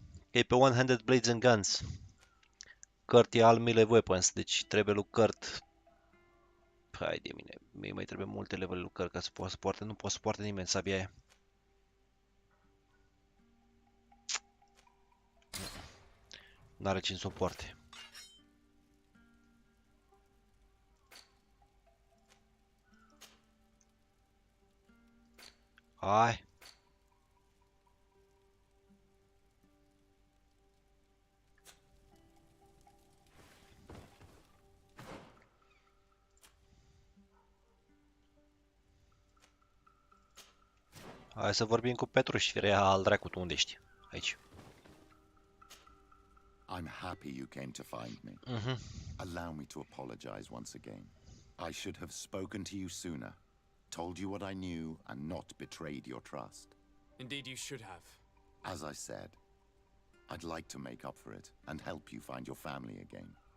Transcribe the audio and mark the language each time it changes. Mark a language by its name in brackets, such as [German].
[Romanian] E pe one-handed blades and guns. Kurt e [English] all melee weapons, [Romanian] deci trebuie lui Kurt. Hai de mine, mie mai trebuie multe level lui Kurt ca să poată să poarte. Nu poate să poarte nimeni sabia aia. N-are cine să o poarte. Hai. Hai să vorbim cu Petruș, firea al dracu, tu unde ești? Aici. [English] I'm happy you came to find me. Allow me to apologize once again. I should have spoken to you sooner, told you what I knew, and not betrayed your trust. Indeed, you should have. As I said, I'd like to make up for it and help you find your family again.